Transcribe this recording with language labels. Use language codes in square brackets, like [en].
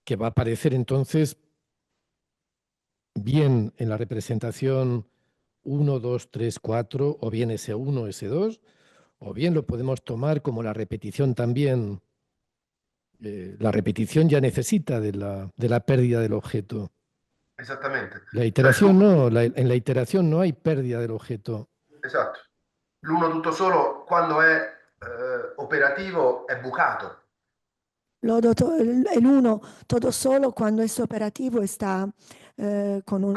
[es] que va a aparecer entonces bien en la representación 1, 2, 3, 4, o bien S1, S2, o bien lo podemos tomar como la repetición también. La repetición ya necesita de la pérdida del objeto. [it] esattamente. [es] La [it] Cioè, [es] iteración no, en la iteración no hay pérdida del objeto. [it] esatto. L'uno tutto solo, quando è operativo, è bucato. [es] El uno todo solo cuando es operativo está con un